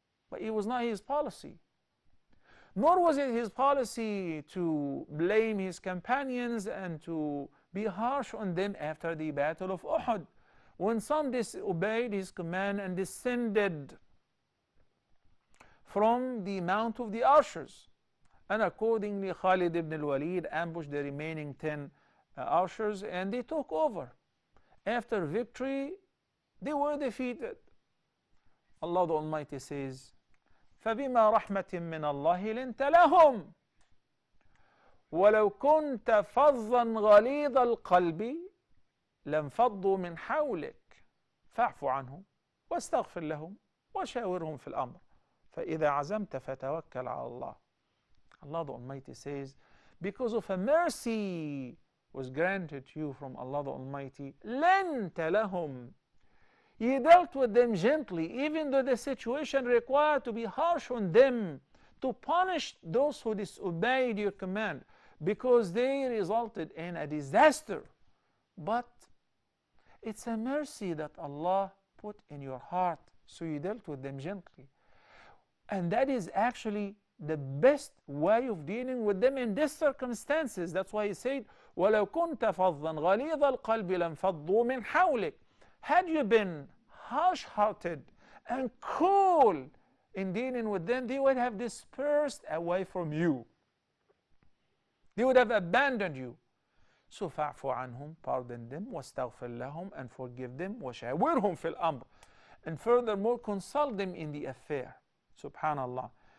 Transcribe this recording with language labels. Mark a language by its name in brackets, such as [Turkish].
[English] But it was not his policy. Nor was it his policy to blame his companions and to be harsh on them after the Battle of Uhud, when some disobeyed his command and descended from the Mount of the Archers. And accordingly, Khalid ibn al-Walid ambushed the remaining 10 archers and they took over. After victory, they were defeated. Allah the Almighty says, [Arabic] فَبِمَا رَحْمَةٍ مِّنَ اللَّهِ لِنْتَ لَهُمْ وَلَوْ كُنْتَ فَظًّا غَلِيظَ الْقَلْبِ لَانْفَضُّوا مِنْ حَوْلِكَ فَاعْفُ عَنْهُمْ وَاسْتَغْفِرْ لَهُمْ وَشَاوِرْهُمْ فِي الْأَمْرِ فَإِذَا عَزَمْتَ فَتَوَكَّلْ عَلَى اللَّهِ. [English] Allah the Almighty says, because of a mercy was granted to you from Allah the Almighty, [Arabic] لَنْتَ لَهُمْ. [English] He dealt with them gently, even though the situation required to be harsh on them, to punish those who disobeyed your command, because they resulted in a disaster. But it's a mercy that Allah put in your heart, so you dealt with them gently. And that is actually the best way of dealing with them in these circumstances. That's why he said, [Arabic] وَلَوْ كُنْتَ فَظًّا غَلِيظَ الْقَلْبِ لَانْفَضُّوا مِنْ حَوْلِكَ. [English] Had you been harsh-hearted and cool in dealing with them, they would have dispersed away from you. They would have abandoned you. So [Arabic] فَاعْفُ عَنْهُمْ, [English] pardon them, [Arabic] وَاسْتَغْفِرْ لَهُمْ, [English] and forgive them, [Arabic] وَشَاوِرْهُمْ فِي الْأَمْرِ, [English] and furthermore consult them in the affair. Subhanallah.